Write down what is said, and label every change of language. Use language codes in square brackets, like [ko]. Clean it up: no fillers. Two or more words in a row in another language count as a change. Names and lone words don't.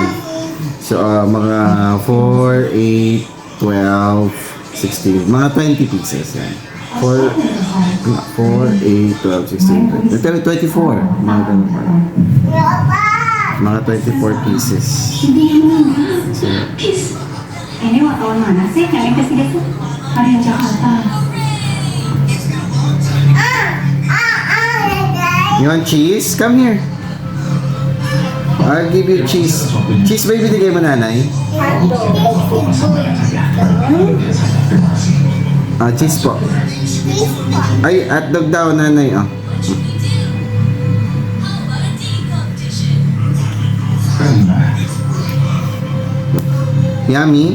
[tl] So, mga 4, 8, 12, 16. Mga 20 pieces. Yan. 4, 8, 12, 16, 20. Pero 24. Mga ganun pa lang. Mga 24 pieces. So, [id] ini wartawan mana sih yang investigasi? Hari Jakarta. [en] you want cheese? Come here. I'll give you cheese. [tl] Cheese ba ibinigay mo, nanay? Cheese po. Ay, hotdog daw, nanay. Yummy.